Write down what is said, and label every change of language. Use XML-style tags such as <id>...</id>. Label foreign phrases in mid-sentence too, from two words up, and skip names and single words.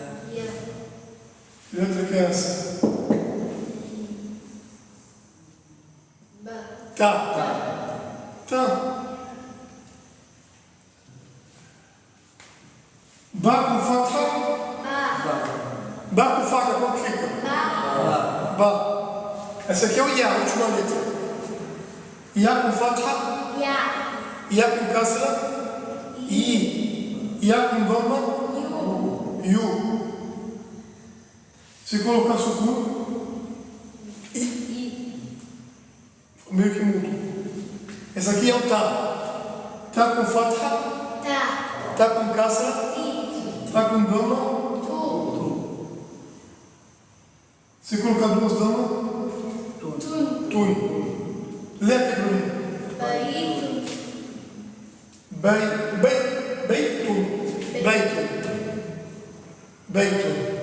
<pt>Que letra que é essa? Tá. Tá. Ba com fatha? Ba com fatha, como que fica? Ba. Essa aqui é o Ya, a última letra. Ya com fatha? Ya com kasra? I. Ya com dhamma? Yu. Se colocar sukun? I. Ficou meio que mudo. Essa aqui é o Ta. Ta com fatha? Ta com kasra? Ta com dhamma? Se colocar duas damas? Tun. Lê aqui para mim. Beitun.</pt>